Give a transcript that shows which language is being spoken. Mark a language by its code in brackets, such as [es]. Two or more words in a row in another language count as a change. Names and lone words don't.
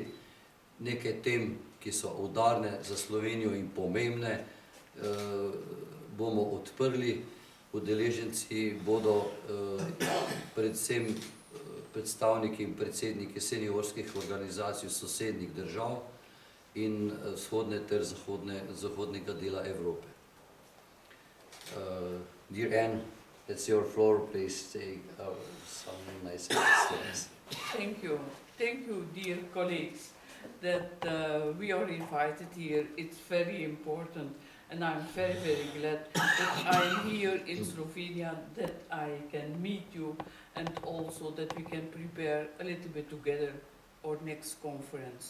[sl] Nekaj tem, ki so udarne za Slovenijo in pomembne, bomo odprli. Udeleženci bodo predvsem predstavniki in predsedniki seniorskih organizacij sosednjih držav in vzhodne ter zahodnega dela Evrope. [en] Dear Anne, it's your floor, please say some nice things. Thank you, dear colleagues, that we are invited here. It's very important, and I'm very, very glad that I'm here in Slovenia, that I can meet you, and also that we can prepare a little bit together our next conference.